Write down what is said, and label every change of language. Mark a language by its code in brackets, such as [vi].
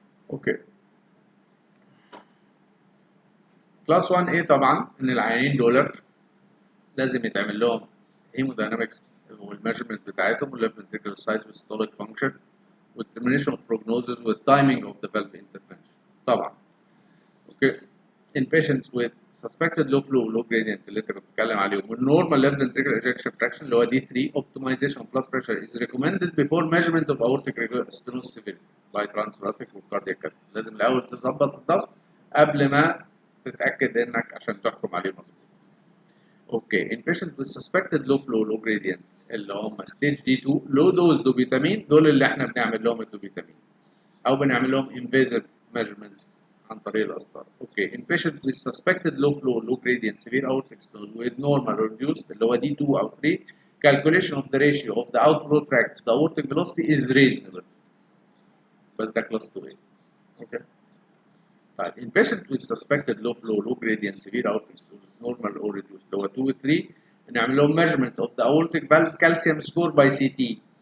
[ar] اوكي، كلاس 1 ايه طبعا ان العيانين دول لازم يتعمل لهم هيموداينامكس والميجرمنت بتاعتهم والليفت فنتريكولار سايز والستوليك فانكشن والترمينيشن اوف بروجنوزز والتايمينج اوف ذا فالف انترفنشن طبعا. [en] اوكي، in patients with suspected low flow low gradient [ar] اللي انت بتتكلم عليهم [en] والنورمال left ventricular ejection fraction [ar] اللي هو [en] D3 optimization of blood pressure is recommended before measurement of aortic stenosis severity by transthoracic وcardiac. [ar] لازم الاول تظبط الضغط قبل ما تتاكد انك عشان تحكم عليه مظبوط. اوكي، [en] in patients with suspected low flow low gradient [ar] اللي هم [en] stage D2 low dose [ar] دوبيتامين، دول اللي احنا بنعمل لهم الدوبيتامين او بنعمل لهم [en] invasive measurement [ar] عن طريق القسطره. [en] okay, in patients with suspected low flow low gradient severe aortic stenosis with normal reduced [ar] اللي هو [en] D2 او 3 calculation of the ratio of the outflow tract to the aortic velocity is reasonable. [ar] بس ده [en] class 2A. [ar] اوكي، طيب [en] in patients with suspected low flow low gradient severe aortic stenosis normal or reduced [ar] اللي هو 2 و 3 بنعمل لهم [en] measurement of the aortic valve calcium score by CT.